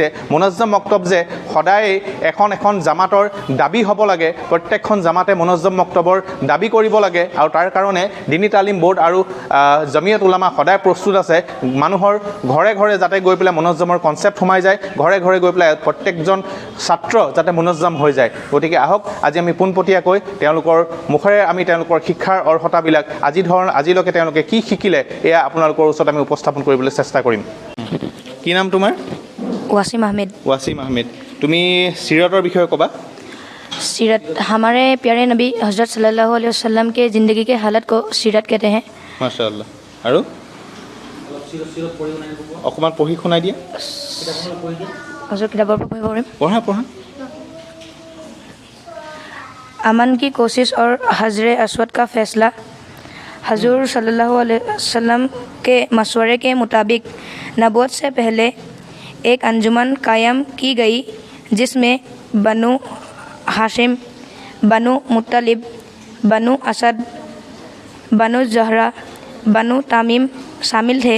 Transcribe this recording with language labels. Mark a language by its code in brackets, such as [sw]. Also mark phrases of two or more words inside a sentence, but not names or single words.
[as] মুনজ্জম মক্তব যে সদায় এখন এখন জামাতৰ দাবী হ'ব লাগে, প্ৰত্যেকখন জামাতে মুনজ্জম মক্তবৰ দাবী কৰিব লাগে, আৰু তাৰ কাৰণে দিনী তালিম বোৰ্ড আৰু জমিয়ত উলামা সদায় প্ৰস্তুত আছে মানুহৰ ঘৰে ঘৰে যাতে গৈ পেলাই মুনজ্জমৰ কনচেপ্ট সোমাই যায়, ঘৰে ঘৰে গৈ পেলাই প্ৰত্যেকজন ছাত্ৰ যাতে মুনজ্জম হৈ যায়। গতিকে আহক আজি আমি পোনপটীয়াকৈ তেওঁলোকৰ মুখেৰে আমি তেওঁলোকৰ শিক্ষাৰ অৰ্হতাবিলাক আজিলৈকে তেওঁলোকে কি শিকিলে এয়া আপোনালোকৰ ওচৰত আমি উপস্থাপন কৰিবলৈ চেষ্টা কৰিম। কি নাম তোমাৰ? वासिम अहमद। वासिम अहमद। তুমি सीरतर বিষয়ে ক'বা। [hi] सीरत हमारे प्यारे नबी हज़रत सल्लल्लाहु अलैहि वसल्लम के ज़िंदगी के हालत को सीरत कहते हैं। [as] माशाअल्लाह। আৰু অকণমান পঢ়ি শুনাই দিয়া। [hi] हज़रत किताबों पर पढ़ रहे हैं। पढ़ा। अमन की कोशिश और हजर अस्वद का फ़ैसला। हजूर सल्लल्लाहु अलैहि वसल्लम के मशवरे के मुताबिक नबूवत से पहले एक अंजुमन कायम की गई, जिसमें बनु हाशिम, बनु मुत्तलिब, बनु असद, बनु ज़हरा, बनु तामीम शामिल थे।